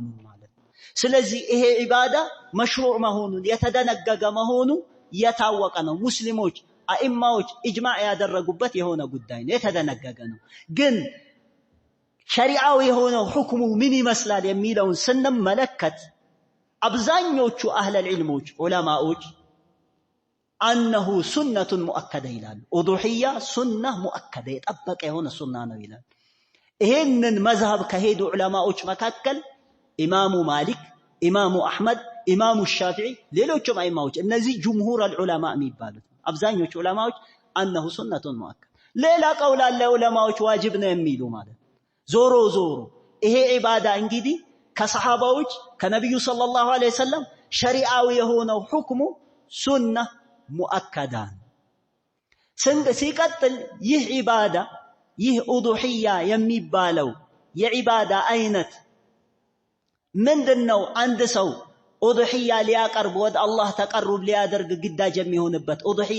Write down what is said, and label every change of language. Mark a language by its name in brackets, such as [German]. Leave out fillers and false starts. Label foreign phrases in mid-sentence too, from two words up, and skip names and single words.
[Amharic] ስለዚህ ይሄ ኢባዳ መሽሩዕ መሆኑን የተደነገገ መሆኑ የታወቀ ነው ሙስሊሞች አኢማዎች ኢጅማዕ ያደረጉበት የሆነ ጉዳይ ነው የተደነገገ ነው ግን ሸሪዓው የሆነው ሁክሙ ምን ይመስላል የሚለውን ስንመለከት አብዛኞቹ አህለል ዒልሞች ዑለማዎች [Arabic] أنه سنة مؤكدة [Amharic] ይላሉ [Arabic] أضحية سنة مؤكدة [Amharic] የጠበቀ የሆነ ሱና ነው ይላል ይሄንን መዝሐብ ከሄዱ ዑለማዎች መካከል ኢማሙ ማሊክ ኢማሙ አህመድ ኢማሙ ሻፊዒ ሌሎችም አይማዎች እነዚህ [Arabic] جمهور العلماء [Amharic] የሚባሉት አብዛኞቹ ዑለማዎች [Arabic] أنه سنة مؤكدة [Amharic] ሌላ ቀውል አለ ዑለማዎች ዋጅብ ነው የሚሉ ማለት ዞሮ ይሄ ዒባዳ እንግዲህ ከሰሃባዎች ከነብዩ [Arabic] صلى الله عليه وسلم [Amharic] ሸሪዓው የሆነው ሁክሙ [Arabic] سنة مؤكدة [Amharic] ሲቀጥል ይህ ዒባዳ ይህ ኡዱሂያ የሚባለው የዒባዳ አይነት ምንድነው አንድ ሰው ኡዱሂያ ሊያቀርብ ወደ አላህ ተቀርብ ሊያደርግ ግዳጅ የሚሆንበት ኡዱሂያ